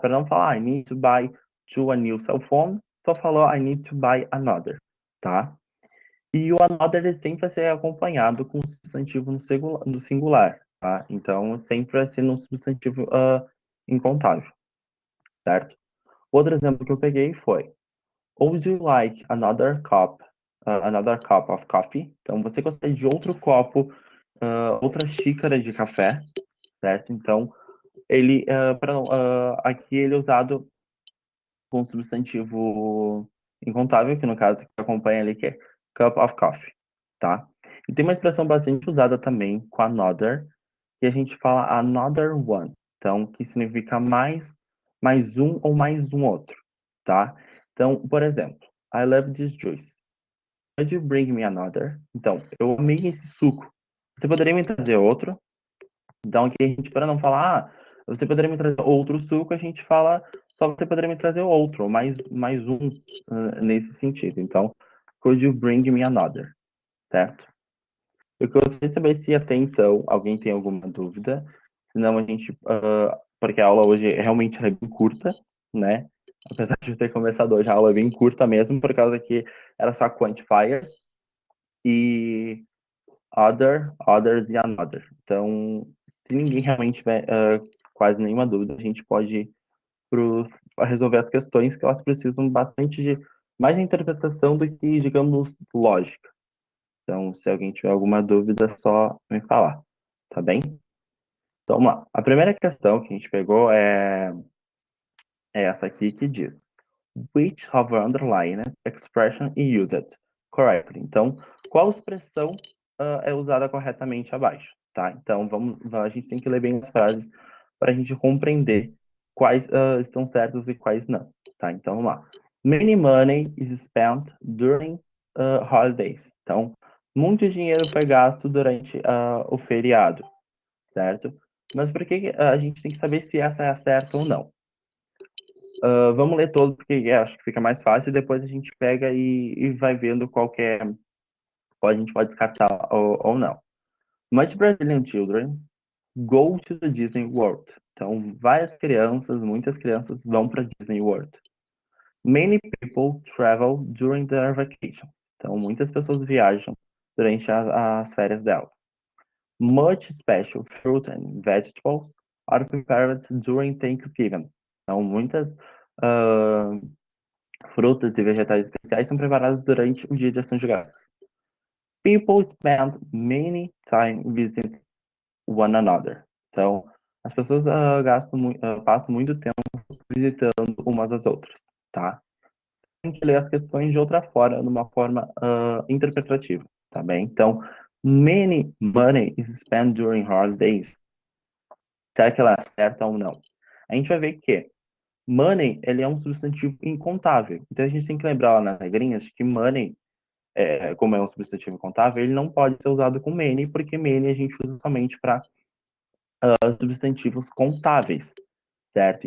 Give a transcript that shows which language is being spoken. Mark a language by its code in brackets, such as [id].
[pt] Para não falar [en] I need to buy a new cell phone, [pt] só falou [en] I need to buy another, [pt] tá? E o another ele sempre vai ser acompanhado com um substantivo no singular, tá? Então, sempre vai ser um substantivo incontável, certo? Outro exemplo que eu peguei foi: [en] Would you like another cup of coffee? [pt] Então, você gostaria de outro copo, outra xícara de café, certo? Então, ele, aqui ele é usado com substantivo incontável, que no caso que acompanha ali, que é [en] cup of coffee, [pt] tá? E tem uma expressão bastante usada também com another, que a gente fala [en] another one, [pt] então, que significa mais um ou mais um outro, tá? Então, por exemplo, [en] I love this juice. Could you bring me another? [pt] Então, eu amei esse suco. Você poderia me trazer outro? Então, aqui a gente, para não falar, você poderia me trazer outro suco, a gente fala, só você poderia me trazer outro, mais um, nesse sentido. Então, [en] could you bring me another? [pt] Certo? Eu gostaria de saber se até então alguém tem alguma dúvida, senão a gente, porque a aula hoje realmente é bem curta, né? Apesar de eu ter começado hoje, a aula é bem curta mesmo, por causa que era só quantifiers e [en] others e another. [pt] Então, se ninguém realmente tiver quase nenhuma dúvida, a gente pode ir para resolver as questões que elas precisam bastante de mais de interpretação do que, digamos, lógica. Então, se alguém tiver alguma dúvida, é só me falar, tá bem? Então, vamos lá. A primeira questão que a gente pegou é essa aqui que diz: [en] Which of the underlined expression is used correctly? [pt] Então, qual expressão é usada corretamente abaixo, tá? Então, a gente tem que ler bem as frases para a gente compreender quais estão certos e quais não, tá? Então, vamos lá. [en] Many money is spent during holidays. [pt] Então, muito dinheiro foi gasto durante o feriado, certo? Mas por que a gente tem que saber se essa é a certa ou não? Vamos ler todo, porque acho que fica mais fácil, e depois a gente pega e vai vendo qual a gente pode descartar ou não. [en] Much Brazilian children go to the Disney World. [pt] Então, muitas crianças vão para Disney World. [en] Many people travel during their vacations. [pt] Então, muitas pessoas viajam durante as férias delas. [en] Much special fruit and vegetables are prepared during Thanksgiving. [pt] Então, muitas frutas e vegetais especiais são preparados durante o dia de ação de graças. [en] People spend many time visiting one another. [pt] Então, as pessoas passam muito tempo visitando umas às outras, tá? Tem que ler as questões de outra forma, de uma forma interpretativa, tá bem? Então, [en] many money is spent during holidays. [pt] Será que ela acerta ou não? A gente vai ver que money, ele é um substantivo incontável. Então, a gente tem que lembrar lá nas regrinhas que money, como é um substantivo incontável, ele não pode ser usado com many, porque many a gente usa somente para substantivos contáveis, certo?